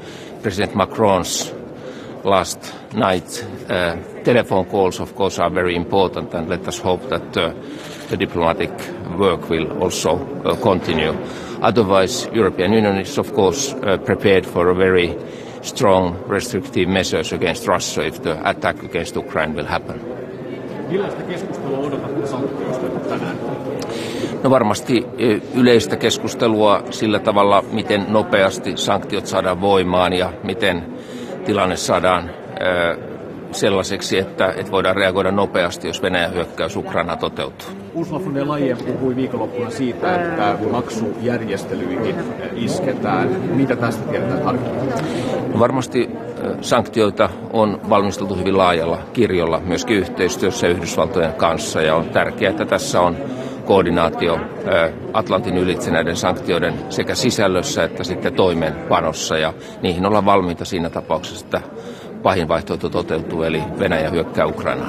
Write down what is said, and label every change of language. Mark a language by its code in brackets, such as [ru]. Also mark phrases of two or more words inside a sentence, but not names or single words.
[en] President Macron's last night telephone calls, of course, are very important, and let us hope that the diplomatic work will also continue. Otherwise, European Union is, of course, prepared for a very strong restrictive measures against Russia if the attack against Ukraine will happen. [fi] Millaista keskustelua odotatte sanktioista tänään? No varmasti yleistä keskustelua sillä tavalla, miten nopeasti sanktiot saadaan voimaan ja miten tilanne saadaan sellaiseksi, että voidaan reagoida nopeasti, jos Venäjän hyökkäys Ukrainaan toteutuu. Ursula von der Leyen puhui viikonloppuna siitä, että maksujärjestelyihin isketään. Mitä tästä tiedetään tarkemmin? No varmasti sanktioita on valmisteltu hyvin laajalla kirjolla, myöskin yhteistyössä Yhdysvaltojen kanssa, ja on tärkeää, että tässä on koordinaatio Atlantin ylitse näiden sanktioiden sekä sisällössä että sitten toimeenpanossa, ja niihin ollaan valmiita siinä tapauksessa, että pahin vaihtoehto toteutuu, eli Venäjä hyökkää Ukrainaan.